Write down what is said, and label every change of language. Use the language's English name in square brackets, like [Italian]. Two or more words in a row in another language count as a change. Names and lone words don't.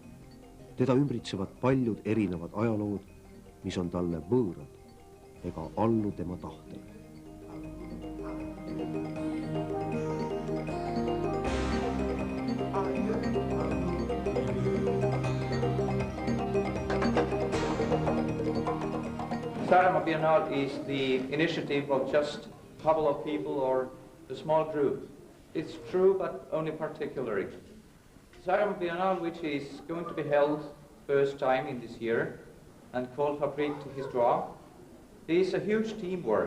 [Estonian] Teda ümbritsevad paljud erinevad ajalood, mis on talle võõrad ega allu tema tahtele. [English] Saaremaa Biennale is the initiative of just a couple of people or a small group. It's true, but only particularly. Saaremaa Biennale, which is going to be held first time in this year and called [French] Fabrique d'Histoire, [English] is a huge teamwork.